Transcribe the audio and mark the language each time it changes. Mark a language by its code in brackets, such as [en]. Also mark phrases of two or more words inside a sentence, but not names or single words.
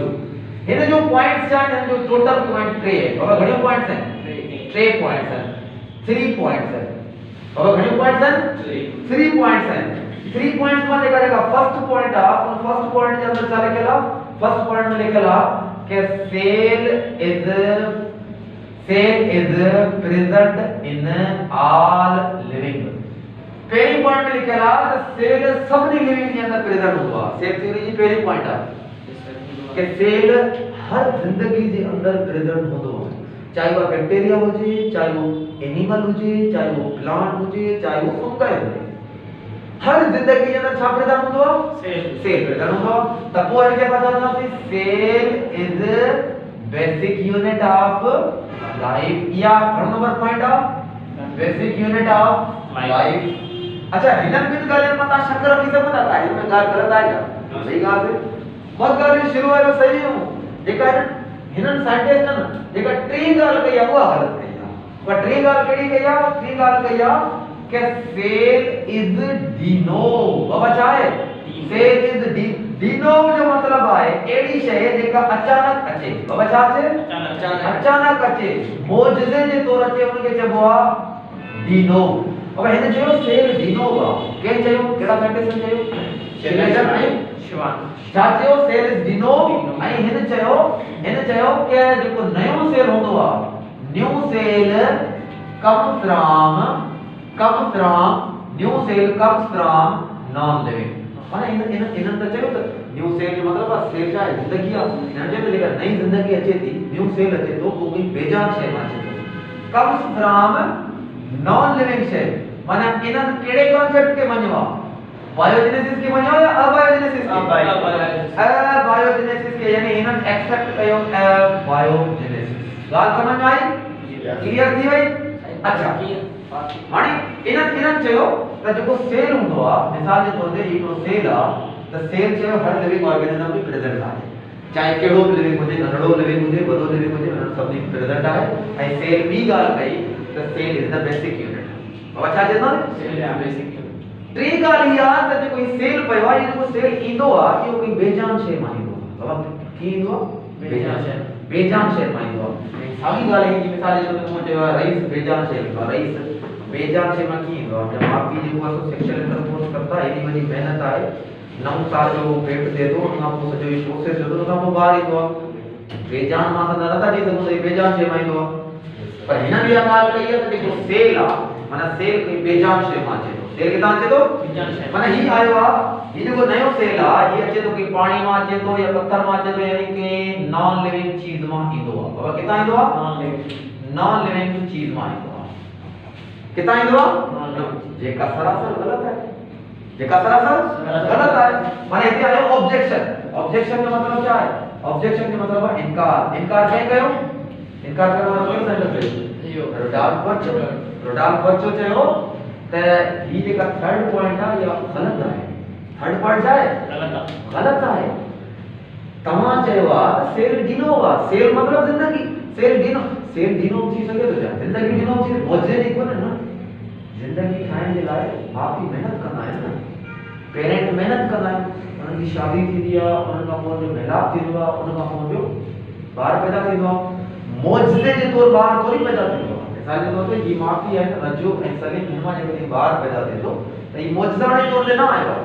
[sd] हिन जो पॉइंट्स छा आहिनि? हिन जो [en] total point [sd] 3 आहे। बाबा घणे पॉइंट्स आहिनि? 3 पॉइंट्स आहिनि। 3 पॉइंट्स आहिनि। बाबा घणे पॉइंट्स आहिनि? 3 पॉइंट्स आहिनि। 3 पॉइंट्स मां जेका [en] first point [sd] आहे, उन [en] first point [sd] जे अंदर छा लिखियल आहे? [en] first point [sd] में लिखियल आहे कि [en] cell is present in all living. [sd] पहिरीं पॉइंट में लिखियल आहे त सेल सभिनी लिविंग जे अंदर प्रेजेंट हूंदो आहे। [en] cell theory [sd] जी पहिरीं पॉइंट आहे कि सेल हर जिंदगी जे अंदर प्रेजेंट हूंदो आहे। चाहे वो बैक्टीरिया हुजे, चाहे वो एनिमल हुजे, चाहे वो प्लांट हुजे, चाहे वो फंगाई हुजे, हर जिंदगी जे अंदर छा पैदा हुंदो आहे? सेल पैदा हुंदो आहे। त पोइ हिन खे असां चवंदासीं [en] cell is basic unit of life. [sd] या घणो नंबर पॉइंट आहे? [en] basic unit of life. [sd] अच्छा, हिननि ॿिनि ॻाल्हियुनि मां तव्हां शक रखी सघो था त हिन में ॻाल्हि ग़लति आहे छा? सही ॻाल्हि आहे। बहुत ॻाल्हियूं शुरू वारो सही हुयूं, जेका हिननि साइंटिस्टनि जेका टी ॻाल्हि कई आहे उहा ग़लति कई आहे। पर टी ॻाल्हि कहिड़ी कई आहे? टी ॻाल्हि कई आहे कि [en] cell is de novo. [sd] बाबा छा आहे? [en] cell is de novo [sd] जो मतलब आहे एड़ी शय जेका अचानक अचे। बाबा छा अचे? अचानक अचे, मौजज़े जे तौर अचे, उनखे चइबो आहे डिनोव। बाबा हिन चयो सेल डिनोव आहे। कें चयो? केड़ा साइंटिस्ट चयो? शेलेजर ऐं शिवान। छा चयो? [en] cell is de novo. [sd] ऐं हिन चयो कि जेको नयो सेल हूंदो आहे, [en] new cell come from new cell comes from non living. [sd] माने इन त चयो त [en] new cell [sd] जो मतलब आहे सेल छा आहे? जिंदगी आहे। हिन जे जेका नई जिंदगी अचे थी, [en] new cell [sd] अचे तो कोई बेजान शय मां अचे थो। [en] comes from non living शय। [sd] माने इन्हनि कहिड़े कॉन्सेप्ट खे मञियो आहे? बायोजेनेसिस खे मञियो या अबायोजेनेसिस खे? अबायोजेनेसिस खे, यानी इन्हनि एक्सेप्ट कयो बायोजेनेसिस। ॻाल्हि समझ में आई? क्लियर थी वई? अच्छा, हाणे इन्हनि चयो त जेको सेल हूंदो आहे, मिसाल जे तौर ते हिकिड़ो सेल आहे, त सेल चयो हर [en] living organism [sd] में प्रेजेंट आहे। चाहे कहिड़ो बि लिविंग हुजे, नंढड़ो लिविंग हुजे, वॾो लिविंग हुजे, उन्हनि सभिनी में प्रेजेंट आहे। ऐं सेल ॿी ॻाल्हि कई त [en] cell is the basic unit. [sd] बाबा छा चवंदा? [en] cell is basic unit. [sd] टी ॻाल्हि इहा आहे त जेको सेल पियो आहे, जेको सेल ईंदो आहे, इहो कोई बेजान शइ मां ईंदो आहे। बाबा कीअं ईंदो आहे? बेजान शइ मां ईंदो आहे। साॻी ॻाल्हि आहे, मिसाल जे तौर ते मूं चयो आहे रईस बेजान शइ ईंदो आहे। रईस बेजान शइ मां कीअं ईंदो आहे? [hi] जब आप [sd] जेको आहे [en] sexual intercourse [hi] करता है, [sd] एॾी वॾी महिनत आहे, 9 साल जो पेट थिए थो, उन खां पोइ सॼो इहो प्रोसेस थियो, उन खां पोइ ॿार ईंदो आहे। बेजान मां त नथा चई सघूं त बेजान शइ मां ईंदो आहे। पर हिननि इहा ॻाल्हि कई आहे त जेको सेल आहे, माना सेल कोई बेजान शइ मां अचे थो। सेल किथां अचे थो? बेजान शइ। माना हीउ आयो आहे, हीउ जेको नयो सेल आहे, हीउ अचे थो कोई पाणी मां अचे थो या पत्थर मां अचे थो, यानी कि [en] non living [sd] चीज मां ईंदो आहे। बाबा किथां ईंदो आहे? [en] non living [sd] चीज मां ईंदो आहे। किथां ईंदो आहे? जेका सरासर ग़लत है, जेका सरासर ग़लत है। माने हिते आयो ऑब्जेक्शन। ऑब्जेक्शन जो मतलब [hi] क्या है? [sd] ऑब्जेक्शन जो मतलब है इनकार। इनकार कंहिं कयो? इनकार करण वारो कोई सेंटेंस है? रोडाल्फ बर्चो चयो त ही जेका [en] third point [sd] आहे या ग़लत आहे। [en] third point [sd] छा आहे? ग़लत आहे। तव्हां चयो आहे सेल डिनोव आहे। सेल मतलब जिंदगी। सेल डिनोव थी सके तो छा? जिंदगी डिनोव थी मौजज़े जी कोन्हे न। जिंदगी ठाहिण जे लाइ माउ पीउ महिनत कंदा आहिनि न, पेरेंट महिनत कंदा आहिनि, उन्हनि जी शादी थींदी आहे, उन्हनि खां पोइ जो मेलाप थींदो आहे, उन खां पोइ जो ॿार पैदा थींदो आहे। मौजज़े जे तौर ॿार थोरी पैदा थींदो आहे। मिसाल जे तौर ते ही माउ पीउ आहिनि, रजो ऐं सलीम, हिन मां जेकॾहिं ॿार पैदा थिए थो त ही मौजज़े जे तौर ते न आयो आहे।